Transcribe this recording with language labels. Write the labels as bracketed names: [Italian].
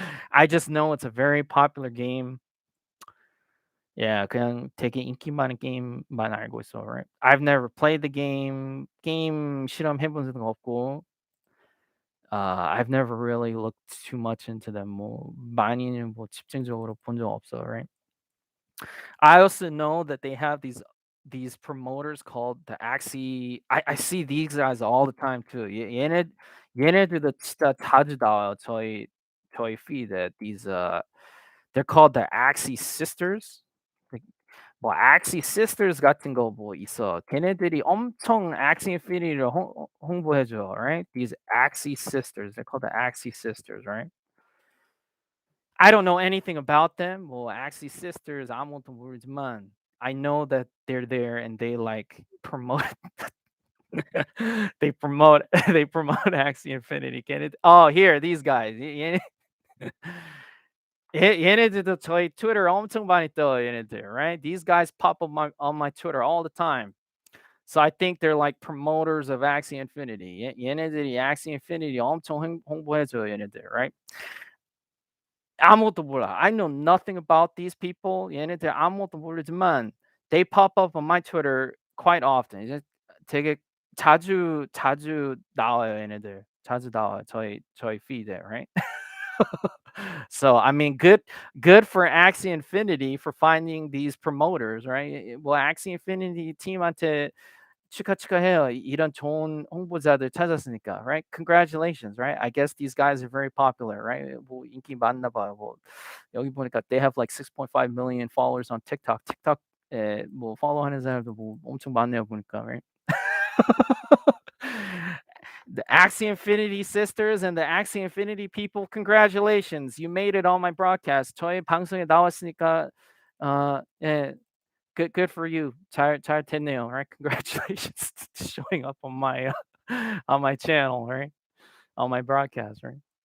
[English] I just know it's a very popular game. [Korean] Yeah, 그냥 되게 인기 많은 게임만 알고 있어, right? [English] I've never played the game. [Korean] 게임 실험해 본 적은 없고, [English] I've never really looked too much into them. [Korean] 뭐 많이는 뭐 집중적으로 본 적 없어, right? [English] I also know that they have these promoters called the Axie. I see these guys all the time too. [Korean] 얘네들도 진짜 자주 나와요. 저희 feed. [English] These they're called the Axie sisters. [Korean] 뭐 Axie Sisters 같은 거 뭐 있어. 걔네들이 엄청 Axie Infinity를 홍보해 줘, right? [English] These Axie Sisters, they're called the Axie Sisters, right? I don't know anything about them. [Korean] 뭐 Axie Sisters 아무것도 모르지만 [English] I know that they're there and they like promote they promote they promote Axie Infinity. Oh, here these guys. [Korean] 얘네들도 저희 Twitter 엄청 많이 떠요, 얘네들, right? [English] These guys pop up on my Twitter all the time. So I think they're like promoters of Axie Infinity. [Korean] 얘네들이 Axie Infinity 엄청 홍보해줘요, 얘네들, right? 아무것도 몰라. [English] I know nothing about these people. [Korean] 얘네들 아무것도 모르지만 [English] they pop up on my Twitter quite often. [Korean] 이제 되게 자주 나와요, 얘네들. 자주 나와요. 저희 feed에, [English] right? So I mean, good for Axie Infinity for finding these promoters, right? [Korean] Well, Axie Infinity 팀한테 축하해요. 이런 좋은 홍보자들 찾았으니까, right? [English] Congratulations, right? I guess these guys are very popular, right? [Korean] 뭐 인기 많나 봐요. 뭐 여기 보니까 [English] they have like 6.5 million followers on TikTok. [Korean] 틱톡에 뭐 팔로우하는 사람도 뭐 엄청 많네요 보니까, right? [English] The Axie Infinity sisters and the Axie Infinity people, congratulations. You made it on my broadcast. [Korean] 저희 방송에 나왔으니까 예. [English] Good for you. [Korean] 잘 됐네요. [English] Right? Congratulations showing up on my on my channel, right? On my broadcast, right?